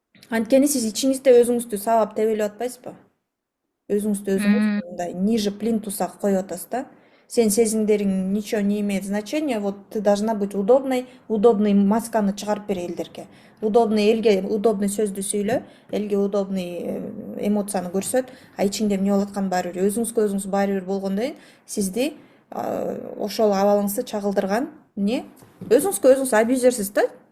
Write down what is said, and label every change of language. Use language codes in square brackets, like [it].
[ky] Анткени сиз ичиңизде өзүңүздү сабап тебелеп атпайсызбы? Өзүңүздү өзүңүз мындай [ru] ниже плинтуса [ky] коюп атасыз да. Сен сезимдериң [ru] ничего не имеет значения, вот ты должна быть удобный [ky] масканы чыгарып бер элдерге. Элге удобный сөздү сүйлө, элге удобный эмоцияны көрсөт, а ичиңде эмне болуп атканы баары бир. Өзүңүзгө өзүңүз баары бир болгондон кийин сизди ошол абалыңызды чагылдырган эмне? Өзүңүзгө өзүңүз абьюзерсиз да.